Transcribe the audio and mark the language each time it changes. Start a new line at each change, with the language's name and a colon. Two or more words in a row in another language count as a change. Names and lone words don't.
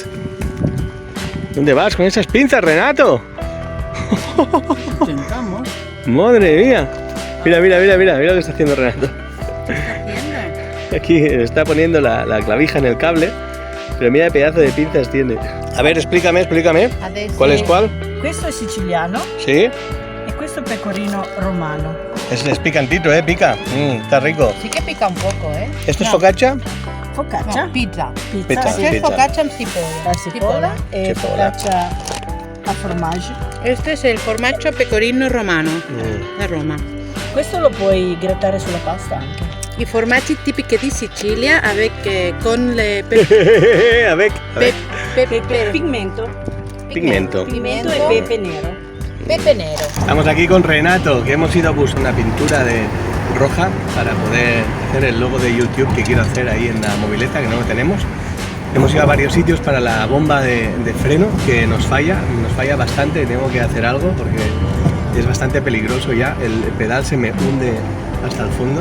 Spanish: ¿Dónde vas con esas pinzas, Renato? Intentamos. Madre mía. Mira lo que está haciendo Renato. Aquí está poniendo la clavija en el cable, pero mira qué pedazo de pinzas tiene. A ver, explícame.
Italian: Adesso
Spanish: ¿Cuál es cuál?
Italian: Questo è siciliano
Spanish: ¿Sí?
Italian: e questo è pecorino romano.
Spanish: Es picantito, pica. Está rico. Sí que pica un poco, ¿eh? ¿Esto es No, focaccia?
Italian: Focaccia, no, pizza. Pizza.
Spanish: Este es pizza.
Italian: focaccia en cipolla. la cipolla e Cipolla. focaccia a formaggio.
Spanish: Este es el
Italian: formaggio pecorino romano, da Roma. Questo lo puoi grattare sulla pasta anche. I formaggi tipici di Sicilia con le
Spanish: A ver. Pigmento. Pigmento.
Italian: Pigmento e pepe nero. pepe nero.
Spanish: Estamos aquí con Renato, que hemos ido a buscar una pintura de roja para poder hacer el logo de YouTube que quiero hacer ahí en la mobileta, que no lo tenemos. Hemos ido a varios sitios para la bomba de freno que nos falla bastante, tengo que hacer algo porque es bastante peligroso ya, el pedal se me hunde hasta el fondo.